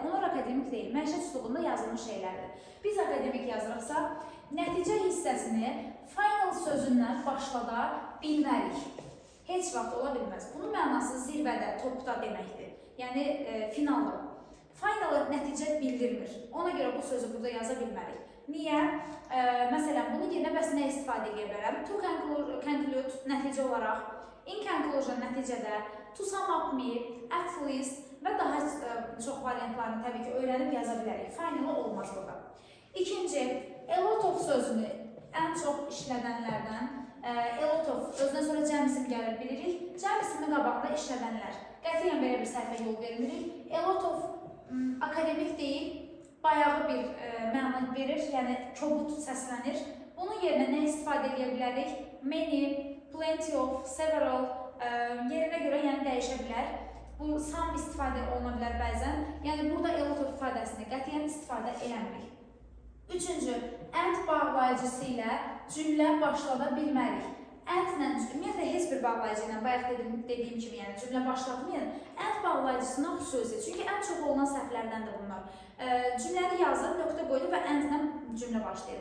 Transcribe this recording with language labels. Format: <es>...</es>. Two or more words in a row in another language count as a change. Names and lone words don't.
<az>Onlar akademik deyil, məişət üslubunda yazılmış şeylərdir. Biz akademik yazırıqsa, nəticə hissəsini final sözündən başlada bilmərik. Heç vaxt ola bilməz. Bunun mənası zirvədə, topda deməkdir. Yəni, finalda. Finalı nəticə bildirmir. Ona görə bu sözü burada yaza bilmərik. Niyə? Məsələn, bunun yerinə bəs nə istifadə edə bilərəm?</az> <en>To conclude</en> <az>nəticə olaraq,</az> <en>in conclusion</en> <az>nəticədə,</az> <en>to sum up me, at least</en> <az>və daha çox variantlarını təbii ki, öyrənib yaza bilərik. Finalı olmaz burada. İkinci,</az> <en>a lot of</en> <az>sözünü ən çox işlədənlərdən,</az> <en>a lot of,</en> <az>özdən sonra cəm isim gəlir bilirik. Cəm ismi qabağında işlədənlər. Qətiyyən belə bir səhvə yol vermirik.</az> <en>A lot of</en> <az>akademik deyil, bayağı bir məna verir, yəni kobud səslənir. Bunun yerinə nə istifadə edə bilərik?</az> <en>Many, plenty of, several</en> <az>yerinə görə yəni dəyişə bilər. Bu some istifadə oluna bilər bəzən. Yəni burada</az> <en>a lot of</en> <az>ifadəsini qətiyyən istifadə eləmirik. Üçüncü, and bağlayıcısı ilə cümlə başlada bilmərik. And-lə, ümumiyyətlə, heç bir bağlayıcı ilə, bayaq dediyim kimi, yəni cümlə başlatmayın, and bağlayıcısından xüsusi. Çünki ən çox olunan səhvlərdəndir bunlar. Cümləni yazır, nöqtə qoydu və and-lə cümlə başlayır.</az>